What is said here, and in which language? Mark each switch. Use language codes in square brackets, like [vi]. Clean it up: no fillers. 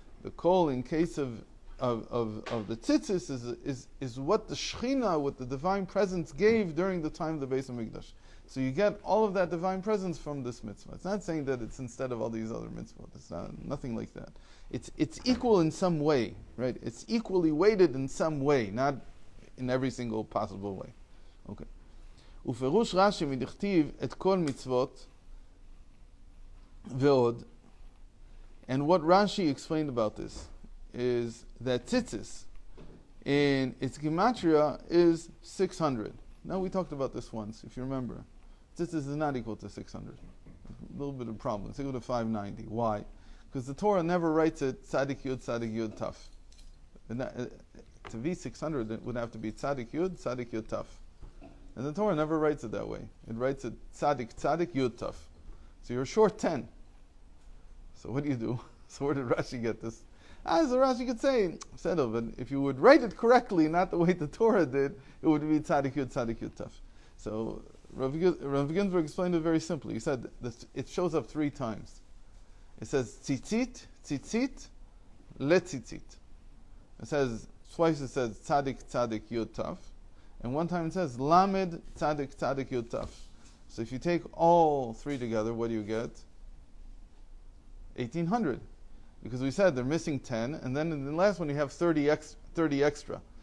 [en] The kol in case of the tzitzis is what the Shechina, what the divine presence gave during the time of the Beis HaMikdash. So you get all of that divine presence from this mitzvah. It's not saying that it's instead of all these other mitzvot. It's nothing like that. It's equal in some way, right? It's equally weighted in some way, not in every single possible way. Okay. [he] ופירוש רש"י מדכתיב את כל מצוות ועוד. [en] And what Rashi explained about this is that tzitzis in its gematria is 600. Now we talked about this once, if you remember. Tzitzis is not equal to 600. A little bit of problem. It's equal to 590. Why? Because the Torah never writes it tzadik yud taf. To be 600, it would have to be tzadik yud taf. And the Torah never writes it that way. It writes it tzadik yud taf. So you're short 10. So what do you do? So where did Rashi get this? As the Rashi could say, but if you would write it correctly, not the way the Torah did, it would be Tzadik Yud Taf. So Rav Ginsburg explained it very simply. He said that it shows up 3 times. It says [he] ציצית, ציצית, לציצית. [en] It says, twice it says Tzadik Yud Taf, and one time it says Lamed Tzadik Yud Taf. So if you take all 3 together, what do you get? 1800. Because we said they're missing 10, and then in the last one you have 30 extra.